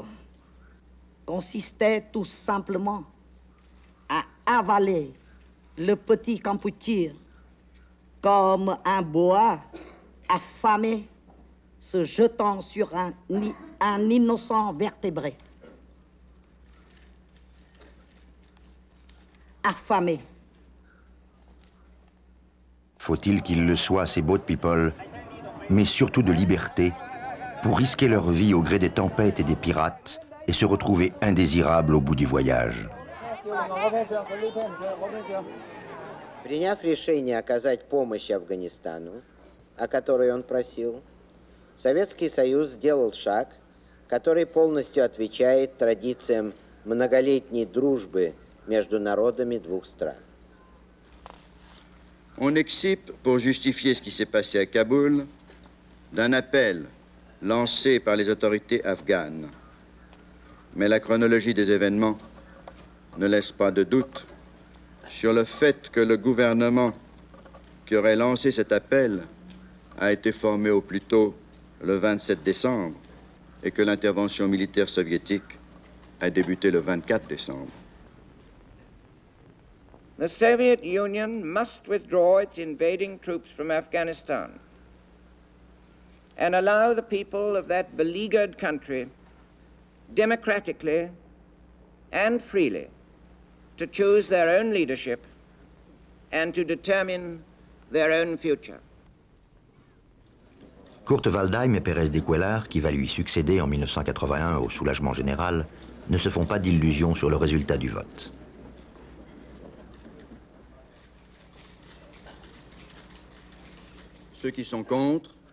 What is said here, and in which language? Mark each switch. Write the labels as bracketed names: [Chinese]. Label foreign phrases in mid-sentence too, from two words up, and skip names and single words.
[French] Consistait tout simplement à avaler le petit Kampuchea comme un boa affamé se jetant sur un innocent vertébré. Affamé. Faut-il qu'ils le soient, ces [English] boat people, [French] mais surtout de liberté, pour risquer leur vie au gré des tempêtes et des pirates et se retrouver indésirables au bout du voyage. [Russian] Приняв решение оказать помощь Афганистану, о которой он просил, Советский Союз сделал шаг, который полностью отвечает традициям многолетней дружбы между народами двух стран. [French] On excipe, pour justifier ce qui s'est passé à Kaboul, d'un appel lancé par les autorités afghanes. Mais la chronologie des événements ne laisse pas de doute sur le fait que le gouvernement qui aurait lancé cet appel a été formé au plus tôt le 27 décembre et que l'intervention militaire soviétique a débuté le 24 décembre. [English] The Soviet Union must withdraw its invading troops from Afghanistan and allow the people of that beleaguered country democratically and freely to choose their own leadership and to determine their own future. [French] Kurt Waldheim et Pérez de Cuéllar, qui va lui succéder en 1981 au soulagement général, ne se font pas d'illusions sur le résultat du vote. Ceux qui sont contre,